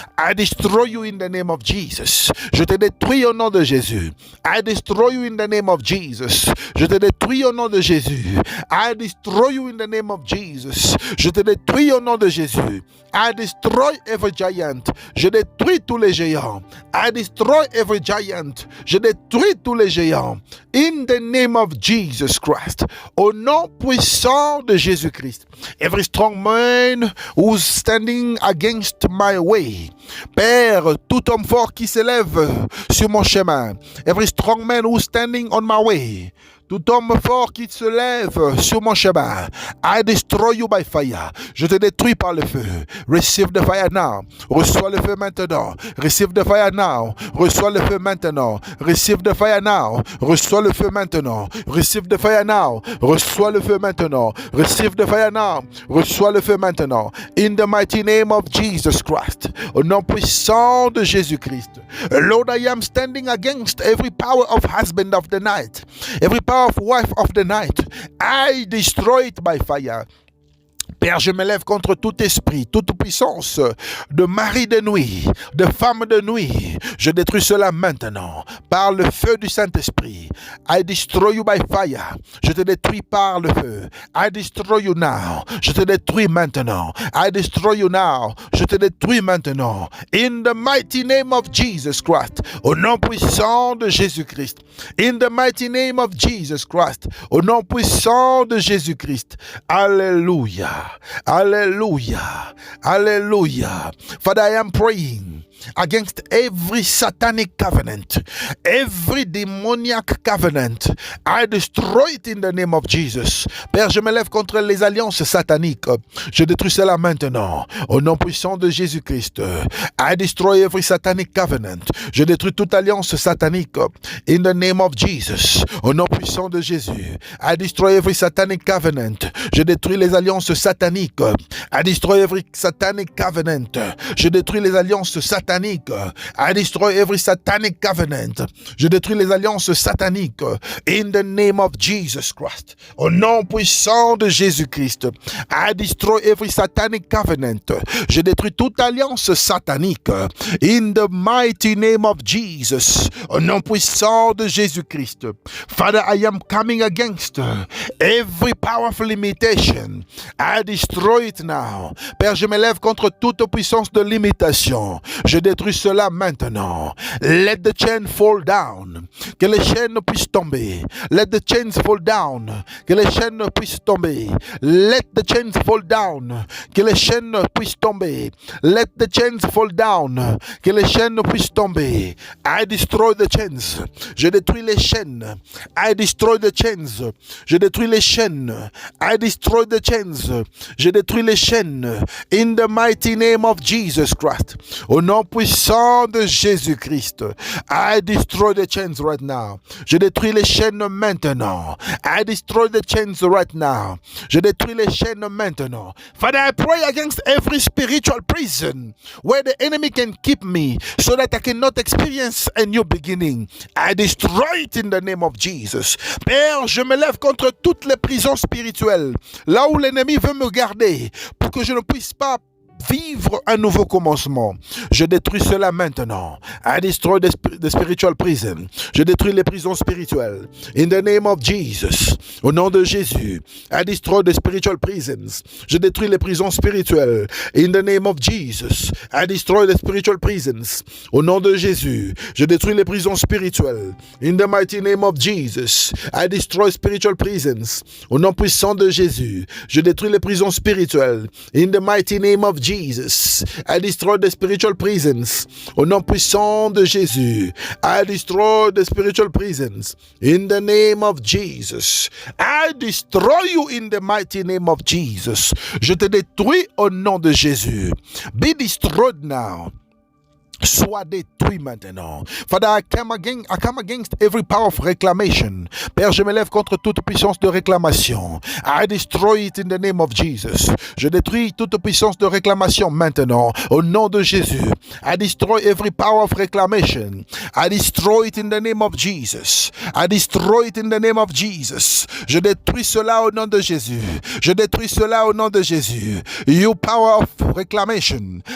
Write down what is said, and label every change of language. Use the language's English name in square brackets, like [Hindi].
[English] I destroy you in the name of Jesus. [French] Je te détruis au nom de Jésus. [English] I destroy you in the name of Jesus. [French] Je te détruis au nom de Jésus. [English] I destroy you in the name of Jesus. [French] Je te détruis au nom de Jésus. [English] I destroy every giant. [French] Je détruis tous les géants. [English] I destroy every giant. [French] Je détruis tous les géants. [English] In the name of Jesus Christ. [French] Au nom puissant de Jésus-Christ. [English] Every strong man who's standing against my way. [French] Père, tout homme fort qui s'élève sur mon chemin. [English] Every strong man who's standing on my way. [French] tout homme fort qui se lève sur mon chemin. [English] I destroy you by fire. [French] Je te détruis par le feu. [English] Receive the fire now. [French] Reçois le feu maintenant. [English] Receive the fire now. [French] Reçois le feu maintenant. [English] Receive the fire now. [French] Reçois le feu maintenant. [English] Receive the fire now. [French] Reçois le feu maintenant. [English] Receive the fire now. [French] Reçois le feu maintenant. [English] In the mighty name of Jesus Christ. [French] Au nom puissant de Jésus-Christ. [English] Lord, I am standing against every power of husband of the night. Every power of wife of the night. I destroy it by fire. [French] Père, je me lève contre tout esprit, toute puissance de mari de nuit, de femme de nuit. Je détruis cela maintenant par le feu du Saint-Esprit. [English] I destroy you by fire. [French] Je te détruis par le feu. [English] I destroy you now. [French] Je te détruis maintenant. [English] I destroy you now. [French] Je te détruis maintenant. [English] In the mighty name of Jesus Christ. [French] Au nom puissant de Jésus-Christ. [English] In the mighty name of Jesus Christ. [French] Au nom puissant de Jésus-Christ. [English] Alléluia. Hallelujah. Hallelujah. Father, I am praying against every satanic covenant, every demoniac covenant. I destroy it in the name of Jesus. [French] Père, je me lève contre les alliances sataniques. Je détruis cela maintenant. Au nom puissant de Jésus-Christ. [English] I destroy every satanic covenant. [French] Je détruis toute alliance satanique. [English] In the name of Jesus. [French] Au nom puissant de Jésus. [English] I destroy every satanic covenant. [French] Je détruis les alliances sataniques. [English] I destroy every satanic covenant. [French] Je détruis les alliances sataniques. [English] I destroy every satanic covenant. [French] Je détruis les alliances sataniques. In the name of Jesus Christ. Au nom puissant de Jésus-Christ. [English] I destroy every satanic covenant. [French] Je détruis toute alliance satanique. [English] In the mighty name of Jesus. [French] Au nom puissant de Jésus-Christ. [English] Father, I am coming against every powerful limitation. I destroy it now. [French] Père, je me lève contre toute puissance de limitation. Je détruis cela maintenant. [English] Let the chain fall down. [French] Que les chaînes puissent tomber. [English] Let the chains fall down. [French] Que les chaînes puissent tomber. [English] Let the chains fall down. [French] Que les chaînes puissent tomber. [English] Let the chains fall down. [French] Que les chaînes puissent tomber. [English] I destroy the chains. [French] Je détruis les chaînes. [English] I destroy the chains. [French] Je détruis les chaînes. [English] I destroy the chains. [French] Je détruis les chaînes. [English] In the mighty name of Jesus Christ. [French] Au nom puissant de Jésus-Christ. [English] I destroy the chains right now. [French] Je détruis les chaînes maintenant. [English] I destroy the chains right now. [French] Je détruis les chaînes maintenant. [English] Father, I pray against every spiritual prison where the enemy can keep me so that I cannot experience a new beginning. I destroy it in the name of Jesus. [French] Père, je me lève contre toutes les prisons spirituelles, là où l'ennemi veut me garder pour que je ne puisse pas vivre un nouveau commencement. Je détruis cela maintenant. [English] I destroy the spiritual prison. [French] Je détruis les prisons spirituelles. [English] In the name of Jesus. [French] Au nom de Jésus. [English] I destroy the spiritual prisons. [French] Je détruis les prisons spirituelles. [English] In the name of Jesus. I destroy the spiritual prisons. [French] Au nom de Jésus. Je détruis les prisons spirituelles. [English] In the mighty name of Jesus. I destroy spiritual prisons. [French] Au nom puissant de Jésus. Je détruis les prisons spirituelles. [English] In the mighty name of Jesus. I destroy the spiritual prisons. [French] Au nom puissant de Jésus. [English] I destroy the spiritual prisons. In the name of Jesus. I destroy you in the mighty name of Jesus. [French] Je te détruis au nom de Jésus. [English] Be destroyed now. [French] Sois détruit maintenant. [English] Father, I come against every power of reclamation. [French] Père, je me lève contre toute puissance de réclamation. [English] I destroy it in the name of Jesus. [French] Je détruis toute puissance de réclamation maintenant. Au nom de Jésus. [English] I destroy every power of reclamation. I destroy it in the name of Jesus. I destroy it in the name of Jesus. [French] Je détruis cela au nom de Jésus. Je détruis cela au nom de Jésus. [English] You power of reclamation.